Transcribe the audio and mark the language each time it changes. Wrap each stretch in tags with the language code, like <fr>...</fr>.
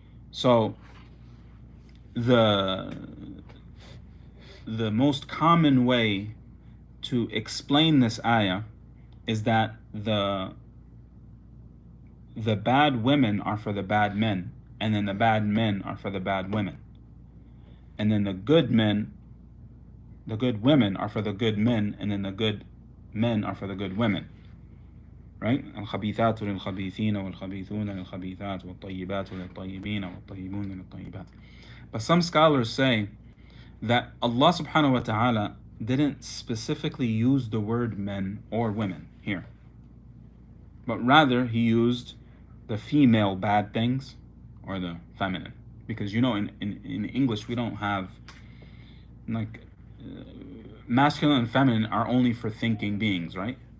<en>So the most common way to explain this ayah is that the bad women are for the bad men, and then the bad men are for the bad women, and then the good women are for the good men, and then the good men are for the good women, right?</en> <ar>الخبيثات للخبيثين والخبيثون للخبيثات والطيبات للطيبين والطيبون للطيبات.</ar> <en>But some scholars say that Allah subhanahu wa ta'ala didn't specifically use the word men or women here, but rather He used the female bad things or the feminine, because in English we don't have like masculine and feminine are only for thinking beings, right?</en>